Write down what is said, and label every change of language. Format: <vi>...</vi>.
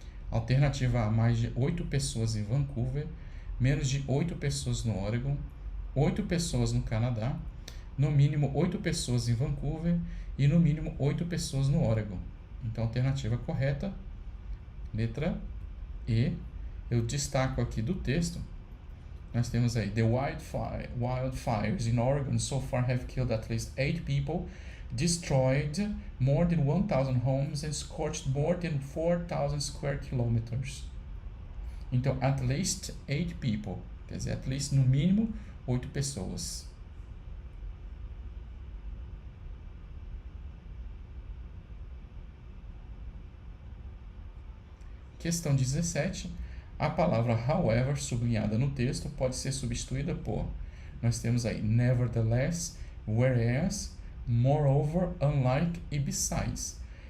<pt>Alternativa A, mais de 8 pessoas em Vancouver, menos de 8 pessoas no Oregon, 8 pessoas no Canadá, no mínimo 8 pessoas em Vancouver e no mínimo 8 pessoas no Oregon. Então, a alternativa correta, letra E. Eu destaco aqui do texto, nós temos aí,</pt> <en>the wildfires in Oregon so far have killed at least 8 people, destroyed more than 1,000 homes and scorched more than 4,000 square kilometers.</en> <pt>Então,</pt> <en>at least 8 people,</en> <pt>quer dizer, at least no mínimo 8 pessoas. Questão 17. A palavra however, sublinhada no texto, pode ser substituída por, nós temos aí, nevertheless, whereas, moreover, unlike e besides.</pt>